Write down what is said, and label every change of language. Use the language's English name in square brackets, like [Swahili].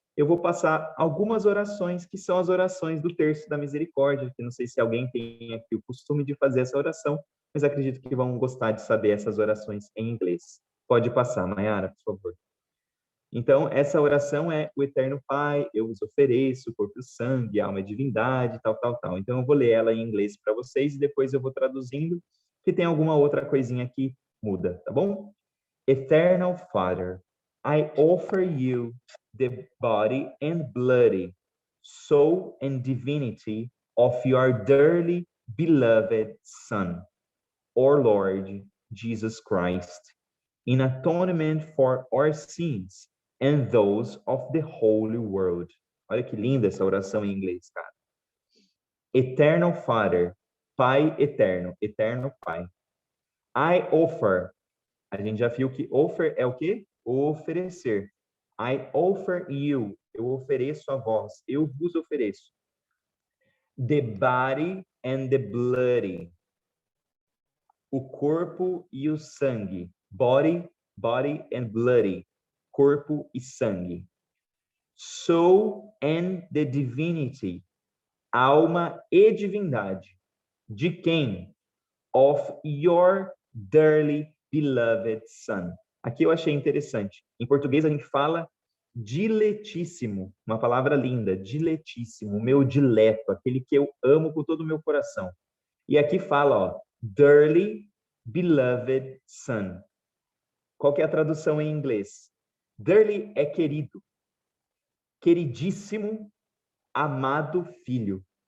[Portuguese] Eu vou passar algumas orações, que são as orações do Terço da Misericórdia, que não sei se alguém tem aqui o costume de fazer essa oração, mas acredito que vão gostar de saber essas orações em inglês. Pode passar, Mayara, por favor. Então, essa oração é: o Eterno Pai, eu vos ofereço corpo e sangue, alma e divindade, tal, tal, tal. Então, eu vou ler ela em inglês para vocês e depois eu vou traduzindo, que tem alguma outra coisinha que muda, tá bom? [English] Eternal Father, I offer you the body and blood, soul and divinity of your dearly beloved Son, our Lord Jesus Christ, in atonement for our sins and those of the whole world. [Portuguese] Olha que linda essa oração em inglês, cara. [English] Eternal Father, [Portuguese] Pai eterno, eterno Pai. [English] I offer, [Portuguese] a gente já viu que offer é o quê? Oferecer. [English] I offer you, [Portuguese] eu ofereço a vós, eu vos ofereço. [English] The body and the blood, [Portuguese] o corpo e o sangue. Body [English] body and bloody, [Portuguese] corpo e sangue. [English] Soul and the divinity, [Portuguese] alma e divindade. De quem? [English] Of your dearly beloved son. [Portuguese] Aqui eu achei interessante. Em português a gente fala diletíssimo, uma palavra linda, diletíssimo, meu dileto, aquele que eu amo com todo o meu coração. E aqui fala, ó, [English] dearly beloved son. [Portuguese] Qual que é a tradução em inglês? Dearly é querido, queridíssimo, amado filho.